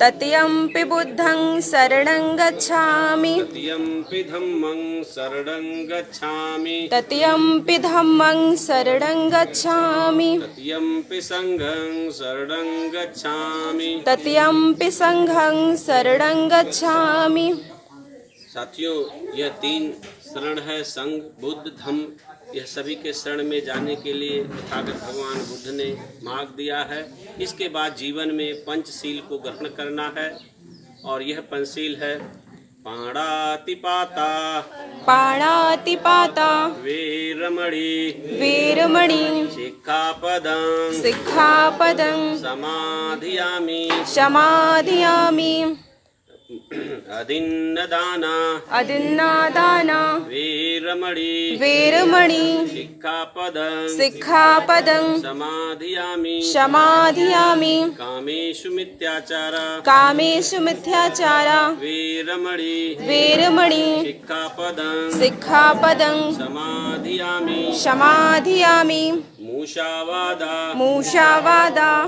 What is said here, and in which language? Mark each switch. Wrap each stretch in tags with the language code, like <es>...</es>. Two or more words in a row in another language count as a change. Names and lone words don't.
<pi>तृतीयंपि धम्मं शरणं गच्छामि तृतीयंपि संघं शरणं गच्छामि</pi> <hi>साथियों, यह 3 शरण है, संघ, बुद्ध, धम्म। यह सभी के शरण में जाने के लिए तथागत भगवान बुद्ध ने मार्ग दिया है। इसके बाद जीवन में पंचशील को ग्रहण करना है, और यह पंचशील है</hi> <pi>पाणातिपाता वीरमणि सिक्खापदं समाधियामि अदिन्नदाना वीरमणि सिक्खापदं समाधियामि कामेषु मिथ्याचारा वीरमणि सिक्खापदं समाधियामि मूषावादा</pi>